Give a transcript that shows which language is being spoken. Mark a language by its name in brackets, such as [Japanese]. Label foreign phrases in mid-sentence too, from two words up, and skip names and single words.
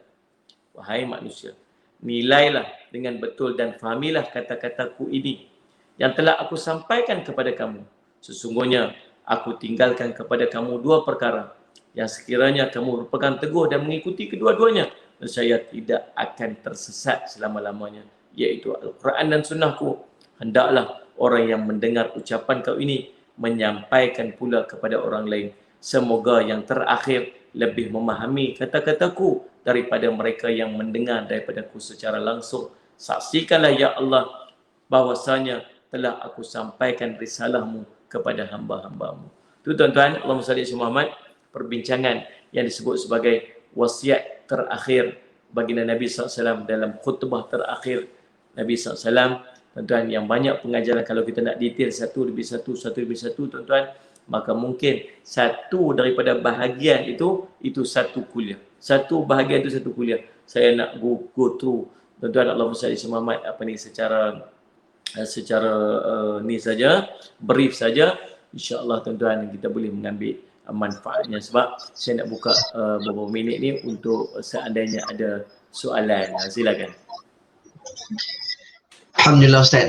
[Malay] Wahai manusia, nilailah dengan betul dan fahamilah kata-kataku ini yang telah aku sampaikan kepada kamu. Sesungguhnya aku tinggalkan kepada kamu dua perkara yang sekiranya kamu berpegang teguh dan mengikuti kedua-duanya, saya tidak akan tersesat selama-lamanya, iaitu Al-Quran dan Sunnahku. Hendaklah orang yang mendengar ucapan kau ini menyampaikan pula kepada orang lain. Semoga yang terakhir lebih memahami kata-kataku daripada mereka yang mendengar daripadaku secara langsung. Saksikanlah [Arabic] يا الله [Malay] bahwasanya telah aku sampaikan risalahmu kepada hamba-hambamu. Itu tuan-tuan, [Arabic] اللهم صل على محمد, [Malay] perbincangan yang disebut sebagai wasiat terakhir baginda Nabi SAW dalam khutbah terakhir Nabi SAW. Tuan-tuan, yang banyak pengajaran, kalau kita nak detail satu lebih satu, tuan-tuan, maka mungkin satu daripada bahagian itu satu kuliah. Satu bahagian itu satu kuliah. Saya nak [English] go through, [Malay] tuan-tuan, [Arabic] اللهم صل على محمد, [Malay] apa ni secara ni saja, brief saja. InsyaAllah tuan-tuan kita boleh mengambil manfaatnya, sebab saya nak buka beberapa minit ni untuk seandainya ada soalan. Silakan. Alhamdulillah Ustaz.